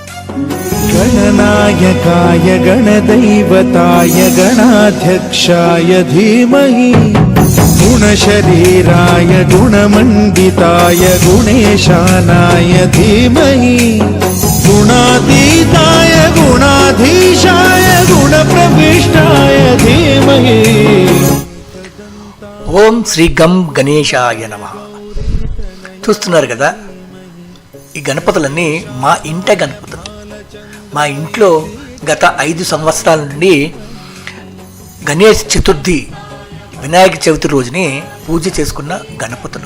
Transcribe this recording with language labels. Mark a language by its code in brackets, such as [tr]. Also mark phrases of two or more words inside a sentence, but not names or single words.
[sa] गणनायकाय गणदैवताय गणाध्यक्षाय धीमहि गुणशरीराय गुणमण्डिताय गुणेशानाय धीमहि गुणातीताय गुणाधीशाय गुणप्रविष्टाय धीमहि। ఓం శ్రీ గం గణేశాయ నమః. [te] చూస్తున్నారు కదా, ఈ గణపతులన్నీ మా ఇంట గణపతులు. మా ఇంట్లో గత 5 సంవత్సరాల నుండి గణేష్ చతుర్థి వినాయక చవితి రోజుని పూజ చేసుకున్న గణపతులు.